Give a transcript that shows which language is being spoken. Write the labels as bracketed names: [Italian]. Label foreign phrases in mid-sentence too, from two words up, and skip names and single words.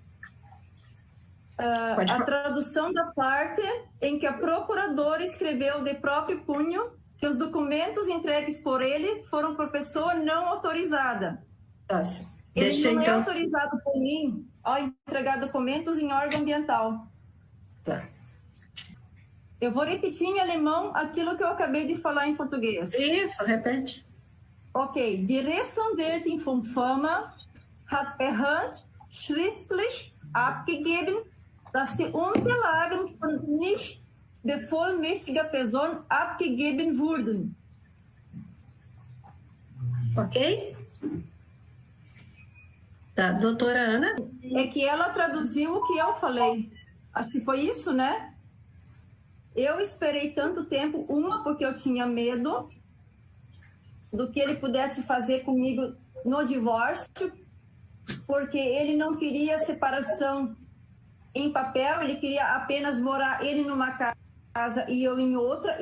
[Portuguese] A tradução da parte em que a procuradora escreveu de próprio punho que os documentos entregues por ele foram por pessoa não autorizada. Nossa. Ele Deixa, não então... é autorizado por mim a entregar documentos em órgão ambiental. Tá. Eu vou repetir em alemão aquilo que eu acabei de falar em português. Isso, repete. [German] Okay, die Rechtsanwältin von Fama hat per Hand schriftlich abgegeben, dass die Unterlagen von nicht bevollmächtiger Person abgegeben wurden. [Portuguese] Ok? Tá, doutora Ana? É que ela traduziu o que eu falei. Acho que foi isso, né? Eu esperei tanto tempo, porque eu tinha medo do que ele pudesse fazer comigo no divórcio, porque ele não queria separação em papel, ele queria apenas morar ele numa casa e eu em outra.